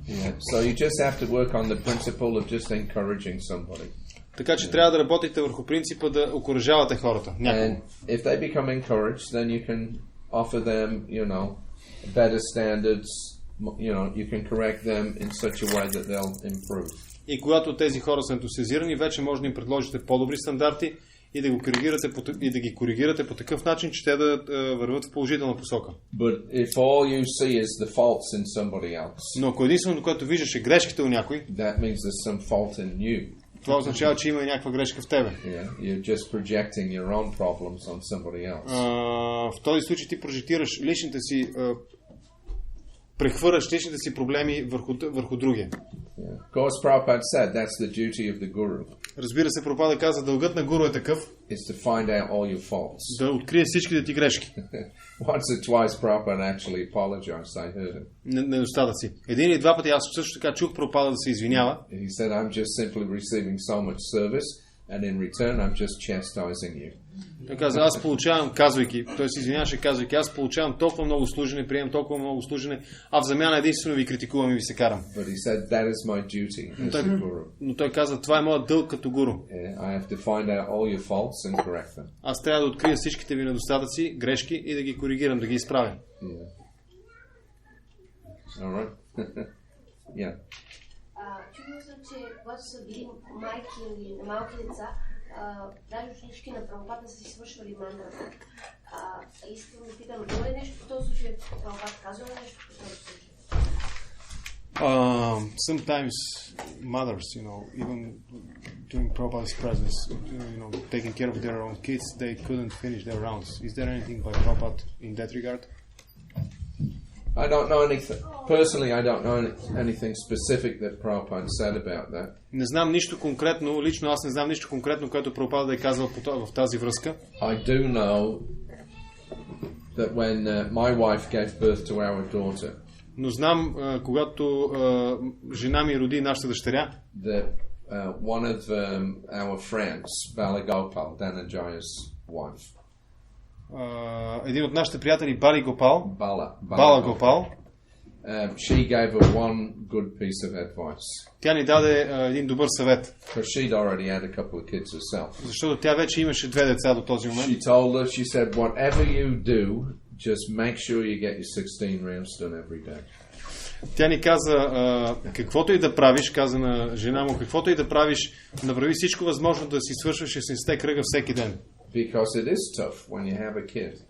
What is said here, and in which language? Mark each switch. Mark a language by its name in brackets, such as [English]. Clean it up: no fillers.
[English] Yeah. So you just have to work on the principle of just encouraging somebody. [Bulgarian] Така че трябва да работите върху принципа да окуражавате хората. [English] And if they become encouraged, then you can offer them, you know, better standards. You know, you can correct them in such a way that they'll improve. [Bulgarian] И когато тези хора са ентусиазирани, вече може да им предложите по-добри стандарти и да ги коригирате по такъв начин, че те да върват в положителна посока. [English] But if all you see is the faults in somebody else, [Bulgarian] но ако единственото, което виждаш е грешките у някой, [English] that means there's some fault in you. [Bulgarian] Това означава, че има и някаква грешка в тебе. [English] Yeah, you're just projecting your own problems on somebody else. [Bulgarian] В този случай ти прожектираш личните си прехвърляш личните си проблеми върху другия. [English] Of course, Prabhupada said that's the duty of the guru. [Bulgarian] Разбира се, Прабхупада каза, дългът на гуру е такъв, [English] is to find out all your faults. [Bulgarian] Да открие всичките ти грешки. [English] Once or twice, Prabhupada actually apologized. I heard him. [Bulgarian] Недостатъци. Един или два пъти аз също така чух Прабхупада да се извинява. [English] He said, I'm just simply receiving so much service, and in return, I'm just chastising you. [Bulgarian] Той каза, аз получавам, той се извиняваше, казвайки, аз получавам толкова много служене, приемам толкова много служене, а в замяна единствено ви критикувам и ви се карам. [English] But he said, that is my duty as a guru. [Bulgarian] Но той каза, това е моят дълг като гуру. [English] I have to find out all your faults and correct them. [Bulgarian] Аз трябва да открия всичките ви недостатъци, грешки и да ги коригирам, да ги изправя. [English] Yeah. All right. Yeah. [Bulgarian] Чувам се, че когато са били майки или малки деца, даже ученички на Прабхупада са си свършвали мандрата. Искам да питам, има ли нещо в този случай? Прабхупада казва ли нещо в този случай? [English] Sometimes mothers, even during Prabhupada's presence, taking care of their own kids, they couldn't finish their rounds. Is there anything by Prabhupada in that regard? I don't know anything. Personally, I don't know anything specific that Prabhupada said about that. [Bulgarian] Не знам нищо конкретно, лично аз не знам нищо конкретно, което Прабхупада да е казал в тази връзка. [English] I do know that when my wife gave birth to our daughter, [Bulgarian] но знам, когато жена ми роди нашата дъщеря, [English] that one of our friends, Balagopal, Dhananjaya's wife, [Bulgarian] един от нашите приятели, Бали Гопал, [English] Bala [Bulgarian] Гопал, [English] she gave her one good piece of advice. [Bulgarian] Тя ни даде един добър съвет. [English] Because she'd already had a couple of kids herself. [Bulgarian] Защото тя вече имаше 2 деца до този момент. [English] She told her, she said, whatever you do, just make sure you get your 16 rounds done every day. [Bulgarian] Тя ни каза, каквото и да правиш, каза на жена му, каквото и да правиш, направи всичко възможно да си свършваш 16-те кръга всеки ден. [English] Because it is tough when you have a kid.